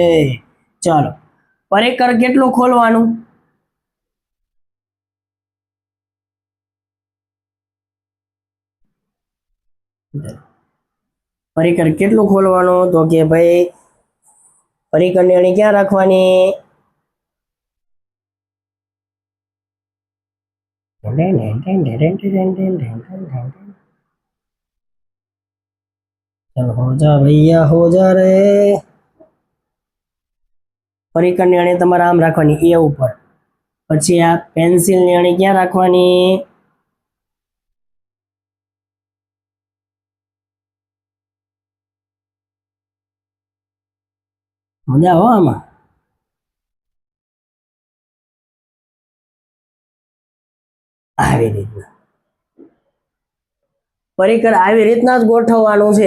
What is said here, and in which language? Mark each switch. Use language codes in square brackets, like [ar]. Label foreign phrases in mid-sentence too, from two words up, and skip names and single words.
[gu] ચાલો, પરિકર કેટલું ખોલવાનું? પરિકર કેટલું ખોલવાનું? તો કે ભાઈ પરિકરની અણી ક્યાં રાખવાની? [hi] चल हो जा भैया हो जा रे। [gu] परिकરની અણી તમારે આમ રાખવાની એ ઉપર. પછી આ પેન્સિલની અણી ક્યાં રાખવાની? મજા હો આમાં. આવી રીતના પરિકર આવી રીતના જ ગોઠવવાનું છે.